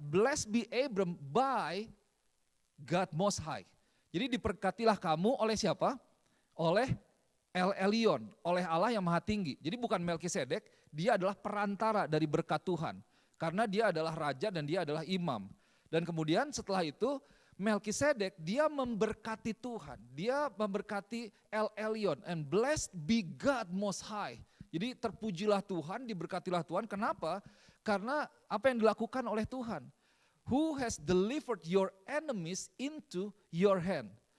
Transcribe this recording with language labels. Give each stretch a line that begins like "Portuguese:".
English: Blessed be Abram by God Most High.
Indonesian: Jadi diberkatilah kamu oleh siapa? Oleh El Elyon, oleh Allah yang Maha Tinggi. Jadi bukan Melchizedek, dia adalah perantara dari berkat Tuhan. Karena dia adalah raja dan dia adalah imam. Dan kemudian setelah itu Melchizedek dia memberkati Tuhan, dia memberkati El Elyon,
English: and blessed be God Most High.
Indonesian: Jadi terpujilah Tuhan, diberkatilah Tuhan. Kenapa? Karena apa yang dilakukan oleh Tuhan.
English: Who has delivered your enemies into your hand.